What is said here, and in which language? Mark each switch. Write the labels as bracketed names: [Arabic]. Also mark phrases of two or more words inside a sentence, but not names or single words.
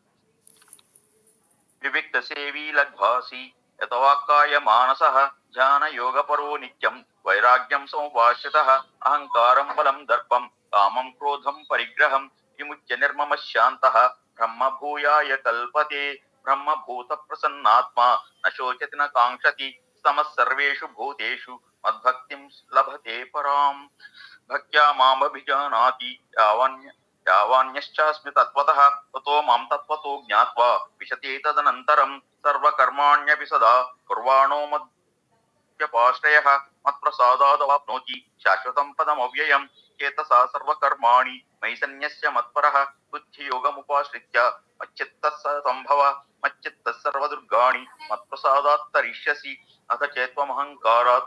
[Sanskrit] వివిక్త సేవీ లఘ్వాసి యతవాక్కాయ మానసః ధ్యాన యోగపరో నిత్యం వైరాగ్యం సముపాశ్రితః అహంకారం బలం దర్పం కామం క్రోధం పరిగ్రహం విముచ్య నిర్మమ శాంతః బ్రహ్మభూయాయ కల్పతే బ్రహ్మభూత ప్రసన్నాత్మా న శోచతి న కాంక్షతి సమః సర్వేషు భూతేషు మద్భక్తిం లభతే పరాం భక్త్యా మామభిజానాతి యావాన్యశ్చాస్మి తత్వతః తతో మాం తత్వతో జ్ఞాత్వా విశతే తదనంతరం సర్వకర్మాణ్యపి సదా కుర్వాణో మద్వ్యపాశ్రయః మత్ప్రసాదాదవాప్నోతి శాశ్వతం పదమవ్యయం చేతసా సర్వకర్మాణి మయి సన్యస్య మత్పరః బుద్ధియోగముపాశ్రిత్య మచ్చిత్తః సంభవ మచ్చిత్తః సర్వదుర్గాణి మత్ప్రసాదాత్ తరిష్యసి అథ చేత్వమహంకారాత్